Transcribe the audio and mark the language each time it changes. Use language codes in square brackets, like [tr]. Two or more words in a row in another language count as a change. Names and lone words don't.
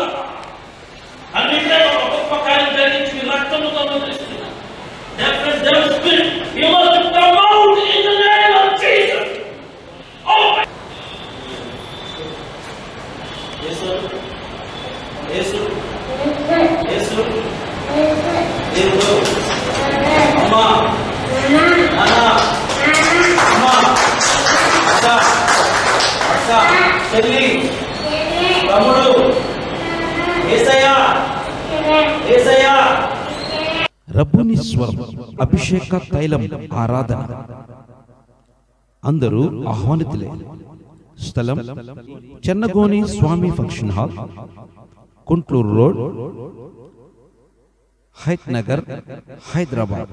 [en] And in the name of the Father, and the Son, and the Holy Spirit. Therefore, the Spirit, you must come out in the name of Jesus. Open. Yes, sir. Yes, sir. Yes, sir. Yes, sir. [te] Amma. Nana. Amma. Akka. Akka. Selli. Ramudu. Esaya. Esaya. రబ్బూని స్వరం అభిషేక తైలం ఆరాధన. అందరూ ఆహ్వానితులే. స్థలం చెన్నగోని స్వామి ఫంక్షన్ హాల్, కుంట్లూరు రోడ్, హైత్ నగర్, హైదరాబాద్.